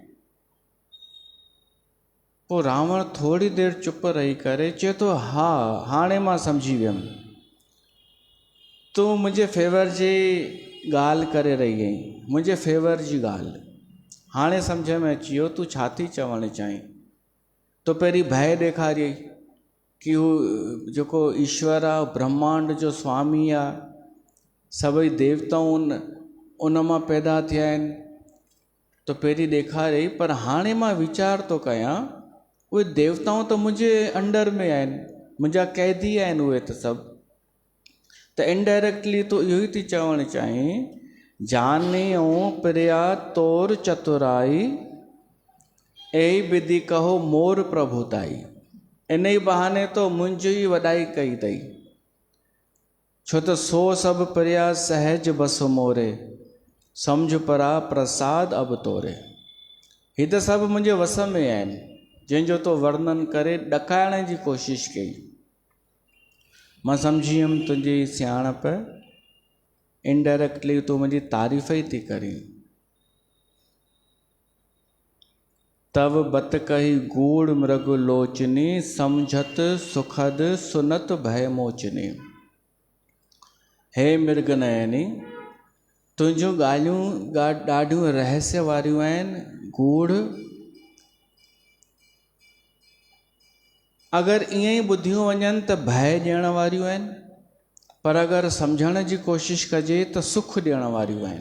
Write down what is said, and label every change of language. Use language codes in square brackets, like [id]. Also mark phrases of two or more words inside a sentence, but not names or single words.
[sd] पोइ रावण थोरी देरि चुप रही करे चए थो, हा हाणे मां सम्झी वियुमि, तूं मुंहिंजे फेवर जी ॻाल्हि करे रही आहीं, मुंहिंजे फेवर जी ॻाल्हि हाणे सम्झ में अची वियो, तूं छा थी चवणु चाहीं। तो पहिरीं भय ॾेखारियई कि हू जेको ईश्वर आहे, ब्रह्मांड जो स्वामी आहे, सभई देवताऊं उन मां पैदा थिया आहिनि, तो पहिरीं ॾेखारियई। पर हाणे मां वीचार थो कयां, उहे देवताऊं त मुंहिंजे अंडर में आहिनि, मुंहिंजा क़ैदी आहिनि उहे त सभु, त इनडायरेक्टली तो इहो ई थी चवणु चाहीं, [awa] जानियूं प्रिया तोर चतुराई, ए विधि कहो मोर प्रभुताई। [sd] इन ई बहाने तो मुंहिंजी वॾाई कई अथई, छो त [awa] सो सभु प्रिया सहज बस मोरे, सम्झ परा प्रसाद अब तोरे। [sd] ही त सभु मुंहिंजे वस में आहिनि, जंहिंजो तो वर्णन करे ॾकाइण जी कोशिशि कई। मां सम्झी वियुमि तुंहिंजी सियाणप, इनडायरेक्टली तूं मुंहिंजी तारीफ़ ई थी करीं। [awa] तब बत कही गूढ़ मृग लोचनी, समझत सुखद सुनत भय मोचनी। [sd] हे मृग नयनी, तुंहिंजूं ॻाल्हियूं ॾाढियूं रहस्य वारियूं आहिनि, गूढ़। अगरि ईअं ई ॿुधियूं वञनि त भय ॾियण वारियूं आहिनि, पर अगरि सम्झण जी कोशिशि कजे त सुख ॾियण वारियूं आहिनि।